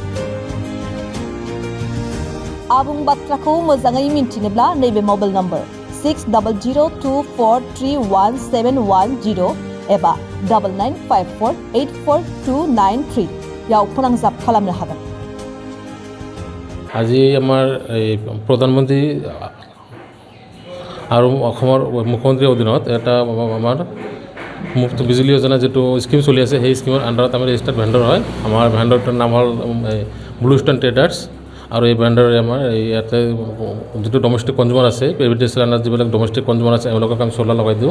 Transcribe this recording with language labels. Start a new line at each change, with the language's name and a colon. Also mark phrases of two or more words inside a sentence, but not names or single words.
Bodo: आबुं बाथ्राखौ मोजाङै मिन्थिनोब्ला नैबे मबाइल नम्बर 6002431710 एबा 9954842993 याव फोनांजाब खालामनो हागोन।
Assamese: আজি আমাৰ প্ৰধানমন্ত্ৰী আৰু অসমৰ মুখ্যমন্ত্ৰীৰ অধীনত এটা আমাৰ মুফ্ত বিজুলী যোজনা যিটো স্কিম চলি আছে সেই স্কিমৰ আণ্ডাৰত আমি ৰেজিষ্টাৰ্ড ভেণ্ডৰ হয়। আমাৰ ভেণ্ডৰটোৰ নাম হ'ল ব্লুস্টোন ট্ৰেডাৰ্ছ আৰু এই ভেণ্ডৰে আমাৰ ইয়াতে যিটো ডমেষ্টিক কনজিউমাৰ আছে প্ৰাইভেট আণ্ডাৰত যিবিলাক ডমেষ্টিক কনজিউমাৰ আছে এওঁলোকক আমি চ'লাৰ লগাই দিওঁ।